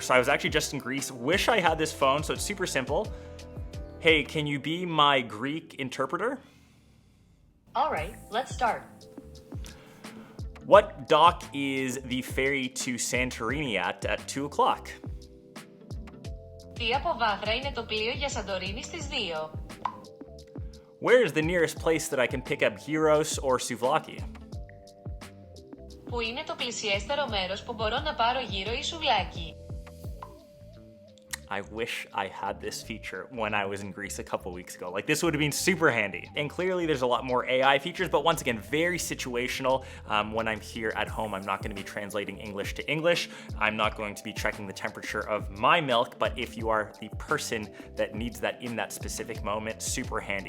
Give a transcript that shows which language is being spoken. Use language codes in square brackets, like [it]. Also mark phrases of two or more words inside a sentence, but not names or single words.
[en] So I was actually just in Greece, wish I had this phone, so it's super simple. Hey, can you be my Greek interpreter? All right, let's start. What dock is the ferry to Santorini at 2 o'clock? [el] Τι αποβάθρα είναι το πλοίο για Σαντορίνη στις 2? [en] Where is the nearest place that I can pick up gyros or souvlaki? [el] Πού είναι το πλησιέστερο μέρος που μπορώ να πάρω γύρο ή σουβλάκι? [en] I wish I had this feature when I was in Greece a couple weeks ago. Like, this would have been super handy. And clearly there's a lot more AI features, but once again, very situational. When I'm here at home, I'm not going to be translating English to English. I'm not going to be checking the temperature of my milk, but if you are the person that needs that in that specific moment, super handy.